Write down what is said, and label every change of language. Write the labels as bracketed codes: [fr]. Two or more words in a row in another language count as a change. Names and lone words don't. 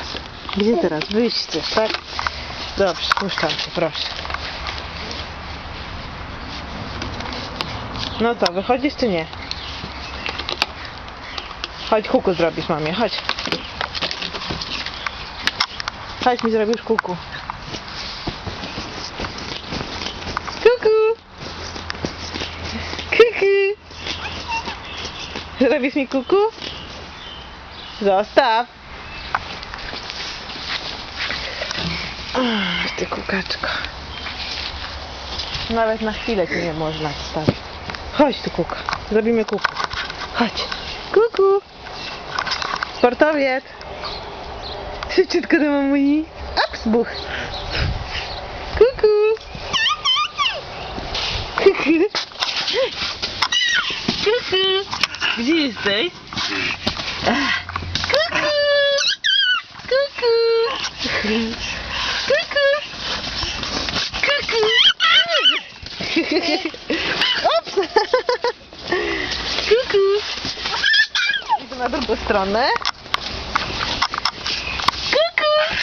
[pl] Gdzie teraz? Wyjść chcesz, tak? Dobrze, puszczam cię, proszę. No to, wychodzisz czy nie? Chodź, kuku zrobisz mamie, chodź. Chodź, mi zrobisz kuku. Kuku! Kuku! Zrobisz mi kuku? Zostaw! Ach, ty kukaczko. Nawet na chwilę ci nie można wstawić. Chodź tu, kuka. Zrobimy kuku. Chodź. Kuku. Sportowiec. Szybciutko do mamuni. Ups, buch. Kuku. Kuku. Kuku. Gdzie jesteś? Kuku. Kuku. Kuku. Kuku. Ups. Kuku. Idę na drugą stronę. Kuku.